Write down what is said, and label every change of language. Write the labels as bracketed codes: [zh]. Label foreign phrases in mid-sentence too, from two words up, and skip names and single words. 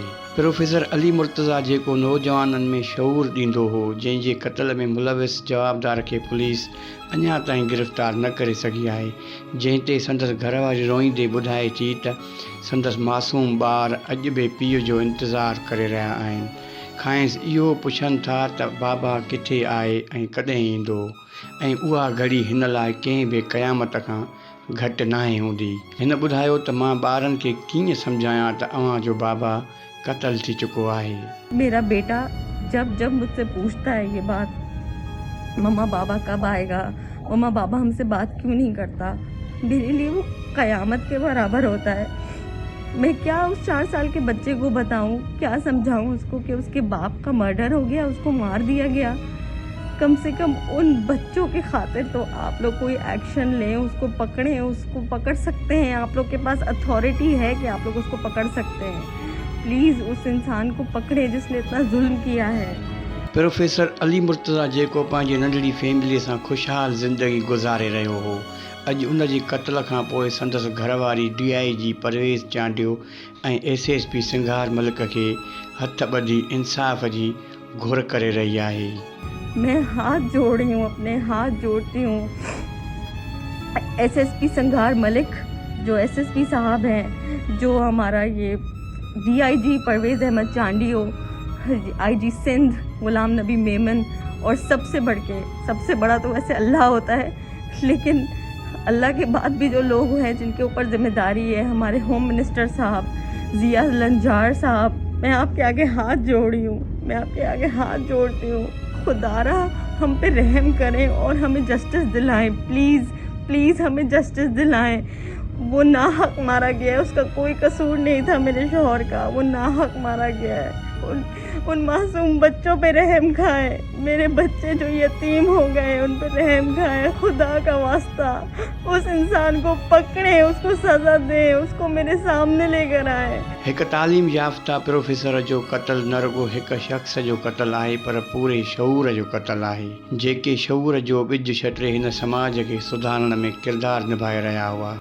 [sd] प्रोफेसर अली मुर्तज़ा जेको नौजवाननि में शऊर ॾींदो हो, जंहिंजे क़त्ल में मुलविस जवाबदार खे पुलिस अञा ताईं गिरफ़्तार न करे सघी आहे, जंहिं ते संदसि घरवारी रोईंदे ॿुधाए थी त संदसि मासूम ॿार अॼु बि पीउ जो इंतज़ारु करे रहिया आहिनि। खांइसि इहो पुछनि था त बाबा किथे आहे ऐं कॾहिं ईंदो, ऐं उहा घड़ी हिन लाइ कंहिं बि क़यामत खां घटि नाहे हूंदी। हिन ॿुधायो त मां ॿारनि खे कीअं सम्झायां त अव्हां जो बाबा क़त्ल थी चुको आहे। [ur] میرا بیٹا جب جب مجھ سے پوچھتا ہے یہ بات، مما بابا کب آئے گا، مما بابا ہم سے بات کیوں نہیں کرتا، میرے لیے وہ قیامت کے برابر ہوتا ہے. میں کیا اس 4 سال کے بچے کو بتاؤں، کیا سمجھاؤں اس کو کہ اس کے باپ کا مرڈر ہو گیا، اس کو مار دیا گیا. کم سے کم ان بچوں کے خاطر تو آپ لوگ کوئی ایکشن لیں، اس کو پکڑیں. اس کو پکڑ سکتے ہیں، آپ لوگ کے پاس اتھارٹی ہے کہ آپ لوگ اس کو پکڑ سکتے ہیں. پلیز اس انسان کو پکڑے جس نے اتنا ظلم کیا ہے. [sd] प्रोफेसर अली मुर्तज़ा जेको पंहिंजी नंढड़ी फैमिलीअ सां ख़ुशहाल ज़िंदगी गुज़ारे रहियो हो, अॼु उन जी क़त्ल खां पोइ संदसि घरवारी DIG परवेज़ चांडियो ऐं SSP सिंगार मलिक खे हथ ॿधी इंसाफ़ जी घुर करे रही आहे। [ur] میں ہاتھ جوڑ رہی ہوں، اپنے ہاتھ جوڑتی ہوں ایس ایس پی سنگھار ملک، جو ایس ایس پی صاحب ہیں، جو ہمارا یہ ڈی آئی جی پرویز احمد چانڈیو، آئی جی سندھ غلام نبی میمن, اور سب سے بڑا تو ویسے اللہ ہوتا ہے، لیکن اللہ کے بعد بھی جو لوگ ہیں جن کے اوپر ذمہ داری ہے، ہمارے [en] home minister [ur] صاحب ضیا لنجار صاحب، میں آپ کے آگے ہاتھ جوڑ رہی ہوں، میں آپ کے آگے ہاتھ جوڑتی ہوں. خدارا ہم پہ رحم کریں اور ہمیں جسٹس دلائیں, [en] please please [ur] ہمیں جسٹس دلائیں. وہ ناحق مارا گیا ہے، اس کا کوئی قصور نہیں تھا میرے شوہر کا، وہ ناحق مارا گیا ہے. ان معصوم بچوں پہ رحم کھائے، میرے بچے جو یتیم ہو گئے ان پہ رحم کھائے، خدا کا واسطہ اس انسان کو پکڑے، اس کو سزا دیں، اس کو میرے سامنے لے کر آئے. [sd] एक तालीम याफ़्ता प्रोफेसर जो क़त्ल न रुगो एक शख़्स जो क़त्ल आहे, पर पूरे शऊर जो क़त्ल आहे, जेके शऊर जो ॿिज छटे हिन समाज खे सुधारण में किरदारु निभाए रहिया हुआ।